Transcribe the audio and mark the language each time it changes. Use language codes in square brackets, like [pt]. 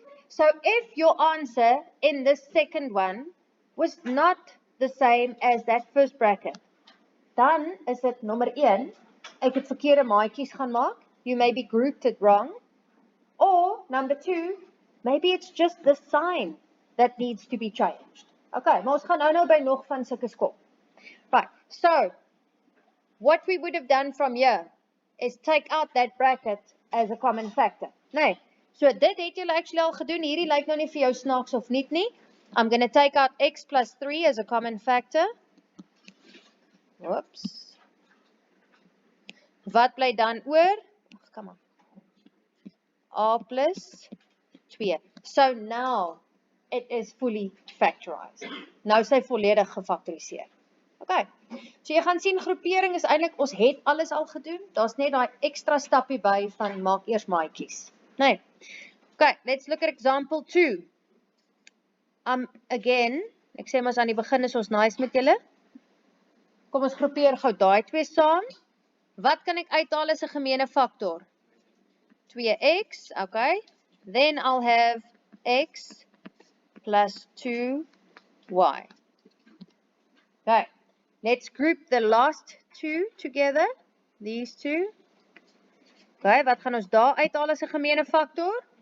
[en] So if your answer in this second one was not the same as that first bracket, [af] dan is dit nommer 1, ek het verkeerde maatjies gaan maak, [en] you maybe grouped it wrong, or number 2, maybe it's just the sign that needs to be changed. [af] Okay, maar ons gaan nou by nog van sulke skop. [en] Right, so, what we would have done from here is take out that bracket as a common factor. [af] Nee, so dit het julle actually al gedoen, hierdie lyk nou nie vir jou snaaks of niet nie. [en] I'm going to take out x plus 3 as a common factor. [af] Whoops. Wat bly dan oor? [en] Come on. A plus 2. So now it is fully factorized. [af] Nou is hy volledig gefaktoriseer. Okay. So jy gaan sien groepering is eintlik ons het alles al gedoen. Daar's net daai ekstra stappie by van maak eers maatjies. Nee. [en] Okay, let's look at example 2. [af] Again, ek sê mos aan die begin is ons nice met julle. Kom ons groepeer gou daai twee saam. Wat kan ek uithaal as 'n gemeene faktor? [en] 2x, okay. Then I'll have x plus 2y. Okay, let's group the last two together. These two. [af] Okay, wat gaan ons daar uithaal as 'n gemeene faktor?